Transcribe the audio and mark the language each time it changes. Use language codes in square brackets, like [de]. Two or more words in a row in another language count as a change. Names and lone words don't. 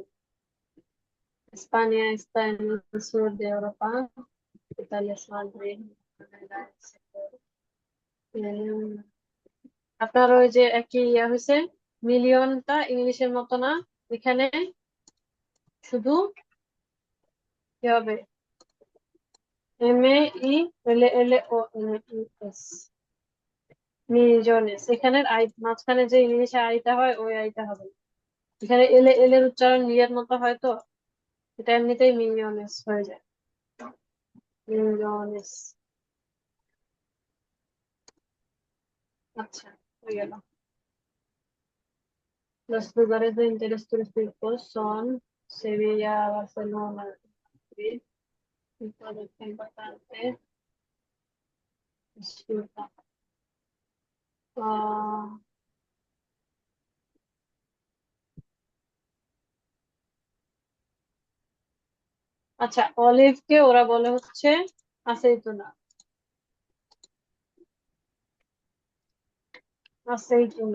[es] España está en el sur de Europa. Italia es Madrid. Canadá es el- [bn] আপনার ওই যে একই ইয়া হয়েছে, মিলিয়নটা ইংলিশের মতো না, এখানে শুধু কি হবে? [es] MAELLONES, মিলিয়নেস। [bn] এখানের আই মাঝখানে যে ইংলিশে আইটা হয় ওই আইটা হবে না। এখানে এল এর উচ্চারণ লিয়ার মতো হয় তো, এটা এমনিতেই মিলিয়নেস হয়ে যায়। মিলিয়নেস। আচ্ছা, হয়ে গেল। [es] Los lugares de interés turístico son Sevilla, Barcelona, Madrid. Y todo es importante. Disfruta. [bn] আহ, আচ্ছা, অলিভকে ওরা বলে হচ্ছে আসেইতুনা। আসেইতুনা।